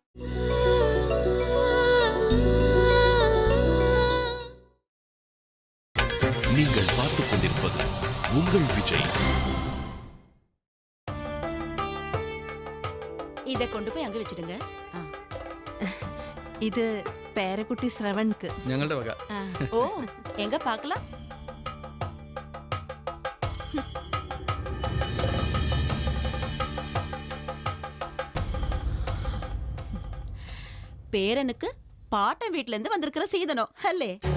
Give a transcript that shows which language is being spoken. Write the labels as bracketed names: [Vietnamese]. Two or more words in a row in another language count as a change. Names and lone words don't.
[Tamil] நீங்கள் பார்த்துக் கொண்டிருப்பது உங்கள் விஜய். இதை கொண்டு போய் அங்க வச்சிடுங்க. [Malayalam] இது പേരക്കുട്ടി ശ്രവൺക്ക്. ഞങ്ങളുടെ വക. [Tamil] ஓ, எங்க பார்க்கலாம்? பேரனுக்கு பாட்டன் வீட்ல இருந்து வந்திருக்கிற சீதனம் அல்லே.